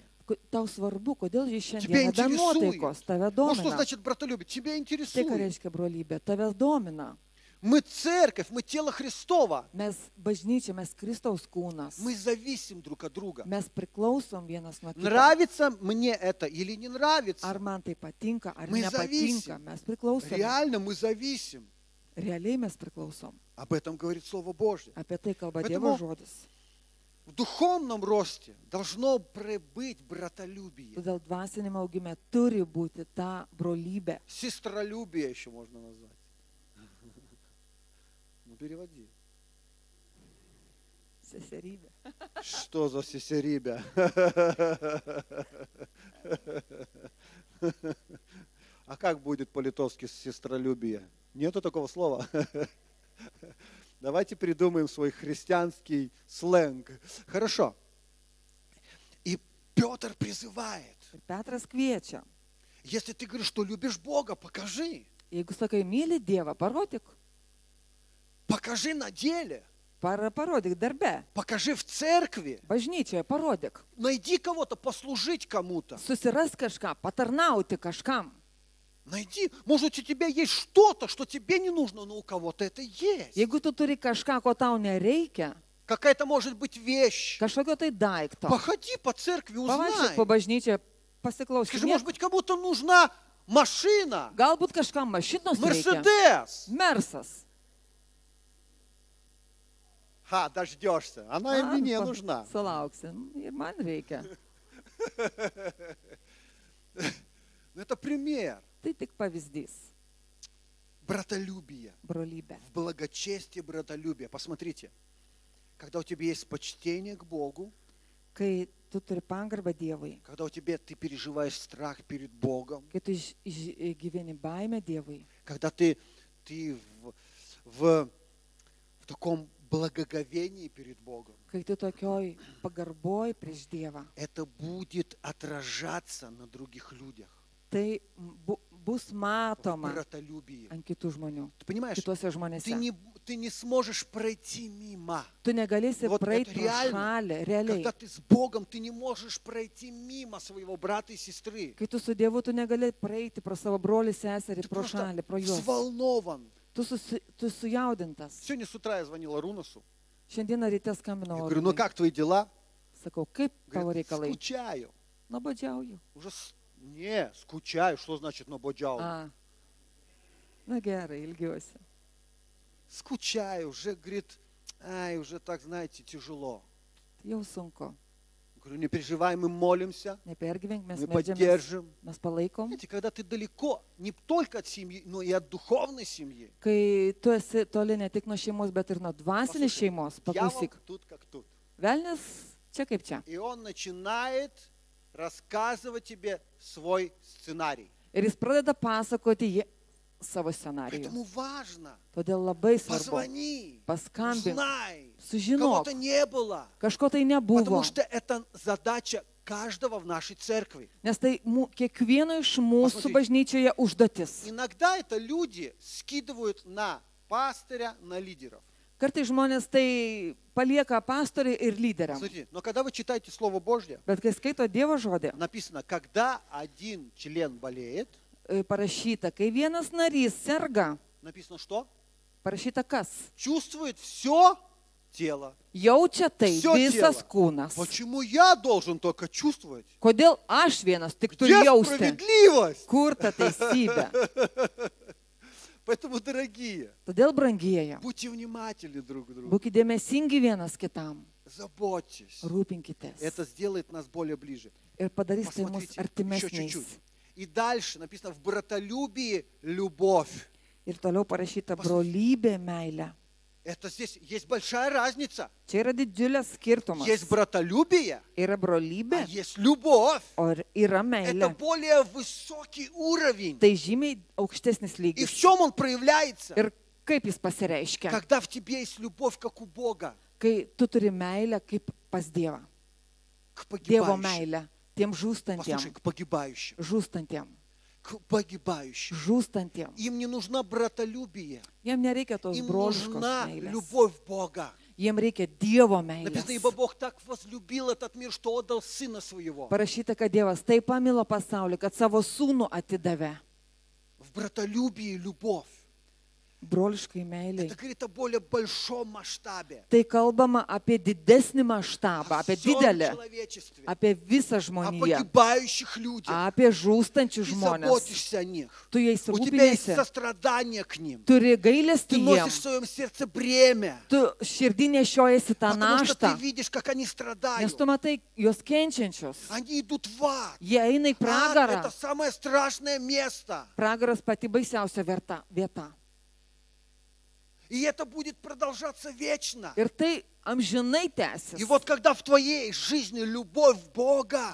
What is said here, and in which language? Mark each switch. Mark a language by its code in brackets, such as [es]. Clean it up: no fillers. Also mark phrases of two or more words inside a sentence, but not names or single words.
[lt] Tau svarbu, kodėl jis [ru] Тебя [lt] šiandien be [ru] интересует. [lt] nuotaikos, tave [ru] Ну что [lt] domina. [ru] значит братолюбие? Тебя [lt] Tai ką [ru] интересует. [lt] reiškia brolybė, tave domina. [ru] Мы церковь, мы тело Христова. [lt] Mes bažnyčia, mes Kristaus kūnas. [ru] Мы зависим друг от друга. [lt] Mes priklausom vienas nuo kito. [ru] Нравится мне это или не нравится? [lt] Ar man tai patinka, ar [ru] Мы [lt] nepatinka, [ru] зависим. [lt] mes priklausom. [ru] Реально мы зависим. [lt] Realiai mes priklausom. [ru] Об этом говорит Слово Божье. [lt] Apie tai kalba [ru] Поэтому- [lt] Dievo žodis. [ru] В духовном росте должно быть братолюбие. [lt] Todėl dvasinėme augime turi būti ta brolybė. [ru] Сестролюбие еще можно назвать. Ну, переводи. [lt] Seserybė. [ru] Что за сесерибя? А как будет по-литовски сестролюбие? Нету такого слова. Давайте придумаем свой христианский сленг. Хорошо. И Петр призывает. [lt] Ir Petras kviečia. [ru] Если ты говоришь, что любишь Бога, покажи. [lt] Jeigu sakai, myli Dievą, parodyk. [ru] Покажи на деле. [lt] Parodyk darbe. [ru] Покажи в церкви. [lt] Bažnyčioje parodyk. [ru] Найди кого-то, послужить кому-то. [lt] Susiras kažką, patarnauti kažkam. [ru] Найди. Может, у тебя есть что-то, что тебе не нужно, но у кого-то это есть. [lt] Jeigu tu turi kažką, ko tau nereikia, [ru] Какая-то может быть вещь. [lt] kažkokio tai daikto, [ru] Походи по церкви, [lt] pavaikščiok [ru] узнай. [lt] po bažnyčią, pasiklausyk. [ru] Скажи, может быть, кому-то нужна машина, [lt] Galbūt kažkam mašinos reikia. [ru] Мерседес. [lt] Mersas. [ru] Ха, дождешься. Она и мне нужна. [lt] Sulauksim. Ir man reikia. [ru] Это пример [lt] Tai tik pavyzdys. [ru] братолюбия. [lt] Brolybė. [ru] В благочестии братолюбия. Посмотрите, когда у тебя есть почтение к Богу, [lt] Kai tu turi pagarbą Dievui, [ru] когда ты переживаешь страх перед Богом, [lt] kai tu gyveni baimę Dievui, [ru] когда ты в таком благоговении перед Богом, [lt] kai tu tokioj pagarboj prieš Dievą, [ru] это будет отражаться на других людях. [lt] tai bus [ru] В [lt] matoma [ru] братолюбии. [lt] ant kitų žmonių, [ru] Ты понимаешь, [lt] kituose žmonėse. [ru] ты не сможешь пройти мимо. [lt] Tu negalėsi [ru] Вот [lt] praeiti [ru] это [lt] pro [ru] реально. [lt] šalį, realiai. [ru] Когда ты с Богом, ты не можешь пройти мимо своего брата и сестры. [lt] Kai tu su Dievu, tu negali praeiti pro savo brolį, seserį, [ru] Ты [lt] pro [ru] просто [lt] šalį, pro juos. [ru] взволнован. [lt] Tu sujaudintas. [ru] Сегодня с утра я звонила Рунасу. [lt] Šiandieną ryte [ru] Я [lt] skambinau. [ru] говорю, ну [lt] Arūnui. [ru] как твои дела? [lt] Sakau, kaip tavo [ru] Говорит, [lt] reikalai? [ru] скучаю. [lt] Nuobodžiauju. [ru] Не, скучаю. Что значит набоджал? [lt] A. Na gerai, ilgiuosi. [ru] Скучаю. Уже, говорит, уже так, знаете, тяжело. [lt] Jau sunku. [ru] Говорю, Говорю, не переживай, мы молимся, [lt] Nepergyvenk, mes [ru] мы [lt] meldžiamės, [ru] поддержим. [lt] mes palaikom. [ru] Знаете, когда ты далеко, не только от семьи, но и от духовной семьи. [lt] Kai tu esi toli ne tik nuo šeimos, bet ir nuo dvasinės [ru] Послушай, [lt] šeimos, [ru] дьявол [lt] paklausyk. [ru] тут как тут. [lt] Velnis čia kaip čia. [ru] И он начинает рассказывать тебе свой сценарий. [lt] Ir jis pradeda pasakoti savo scenarijų. [ru] Поэтому важно, [lt] Todėl labai svarbu. [ru] позвони, [lt] Paskambink, [ru] узнай, [lt] sužinok, [ru] кого-то не было. [lt] kažko tai nebuvo. [ru] Потому что это задача каждого в нашей церкви. [lt] Nes tai kiekvieno iš mūsų Pasakykit. bažnyčioje užduotis. [ru] Иногда это люди скидывают на пастыря, на лидеров. [lt] Kartai žmonės tai palieka pastoriai ir lyderiam. [ru] Смотрите, но когда вы читаете Слово Божье, [lt] Bet kai skaito Dievo žodį, [ru] написано, когда один член болеет, [lt] parašyta, kai vienas narys serga, [ru] написано что? [lt] parašyta kas? [ru] Чувствует все тело. [lt] Jaučia tai [ru] Всё [lt] visas [ru] тело. [lt] kūnas. [ru] Почему я должен только чувствовать? [lt] Kodėl aš vienas tik turiu [ru] Где [lt] jausti? [ru] справедливость? [lt] Kur ta teisybė? [ru] Поэтому, дорогие, [lt] Todėl, brangieji, [ru] будьте внимательны друг к другу. [lt] būkite dėmesingi vienas kitam, [ru] Заботьтесь. [lt] rūpinkitės [ru] Это сделает нас более ближе. [lt] ir padarys tai mus [ru] Посмотрите, еще [lt] artimesniais. [ru] чуть-чуть. И дальше написано, в братолюбии любовь. [lt] Ir toliau parašyta Pas- brolybė, meilė. [ru] Это здесь есть большая разница. [lt] Čia yra didžiulis skirtumas. [ru] Есть братолюбие, [lt] Yra [ru] а [lt] brolybė, [ru] есть любовь. [lt] o yra [ru] Это [lt] meilė. [ru] более высокий уровень. [lt] Tai žymiai aukštesnis [ru] И [lt] lygis. [ru] в чем он проявляется? [lt] Ir kaip jis pasireiškia? [ru] Когда в тебе есть любовь, как у Бога, [lt] Kai tu turi meilę kaip pas Dievą. [ru] к [lt] Dievo [ru] погибающим. [lt] meilę tiem žūstantiem. [ru] Послушай, к погибающим. [lt] Žūstantiem. [ru] К погибающим. [lt] Žūstantiem. [ru] Им не нужна братолюбие. [lt] Jiem nereikia tos [ru] Им [lt] broliškos [ru] нужна [lt] meilės. [ru] любовь Бога. [lt] Jiem reikia Dievo [ru] Написано, [lt] meilės. [ru] ибо Бог так возлюбил этот мир, что отдал Сына Своего. [lt] Parašyta, kad Dievas taip pamilo pasaulį, kad savo sūnų atidavė. [ru] В братолюбии любовь. [lt] Broliškai meiliai. [ru] Это говорит о более большом масштабе. [lt] Tai kalbama apie didesnį maštabą, [ru] О [lt] apie [ru] всем [lt] didelį, [ru] человечестве. [lt] apie visą [ru] О [lt] žmoniją, [ru] погибающих людях. [lt] apie žūstančius [ru] Ты [lt] žmonės. [ru] заботишься о них. [lt] Tu jais [ru] У тебя есть [lt] rūpiniesi, [ru] сострадание к ним. [lt] turi [ru] Ты [lt] gailestį [ru] носишь в [lt] jiems, [ru] своем сердце бремя. [lt] tu širdį nešiojasi tą [ru] Потому что ты [lt] naštą, [ru] видишь, как они [lt] nes [ru] страдают. [lt] tu matai juos kenčiančius. [ru] Они идут в ад. [lt] Jie eina į [ru] Ад — [lt] pragarą. [ru] это самое страшное место. [lt] Pragaras pati baisiausia vieta. [ru] И это будет продолжаться вечно. [lt] Ir tai amžinai [ru] И [lt] tęsis. [ru] вот когда в твоей жизни любовь Бога,